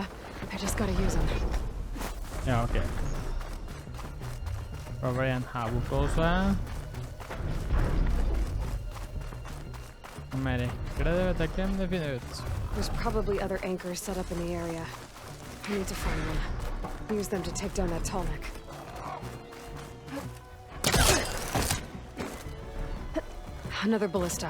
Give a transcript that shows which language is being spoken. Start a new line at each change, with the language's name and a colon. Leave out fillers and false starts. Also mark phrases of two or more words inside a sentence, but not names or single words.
English: I just gotta use them.
Norwegian: Ja, ok. Da var det en her borte også. Om jeg rekker det, vet jeg ikke, men det finner jeg ut.
English: There's probably other anchors set up in the area. I need to find one. Use them to take down that tallneck. Another ballista.